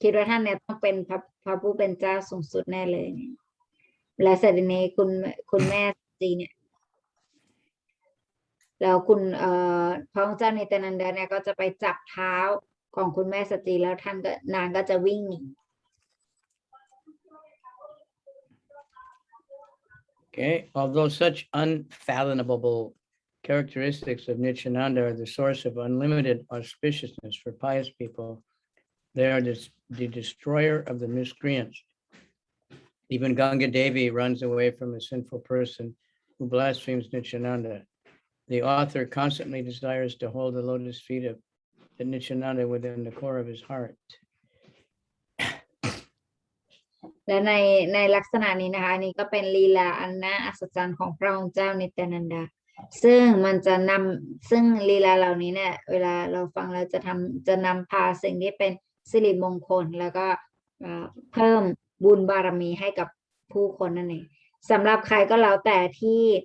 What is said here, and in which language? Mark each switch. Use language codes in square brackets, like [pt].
[th] ท่านเนี่ยต้องเป็นพระผู้เป็นเจ้าสูงสุดแน่เลยและเสร็จนี้คุณแม่สัจจิเนี่ยแล้วพระองค์เจ้านิตยานันดาเนี่ยก็จะไปจับเท้าของคุณแม่สัจจิแล้วนางก็จะวิ่งหนี [en] Okay, although such unfathomable characteristics of Nityananda are the source of unlimited auspiciousness for pious people, they are the destroyer of the miscreants. Even Ganga Devi runs away from a sinful person who blasphemes Nityananda. The author constantly desires to hold the lotus feet of the Nityananda within the core of his heart. [th] และในลักษณะนี้นะคะนี่ก็เป็นลีลาอันน่าอัศจรรย์ของพระองค์เจ้านิตยานันดาซึ่งมันจะซึ่งลีลาเหล่านี้เนี่ยเวลาเราฟังเราจะนำพาสิ่งที่เป็นสิริมงคลแล้วก็เพิ่มบุญบารมีให้กับผู้คนนั่นเองสำหรับใครก็แล้วแต่ที่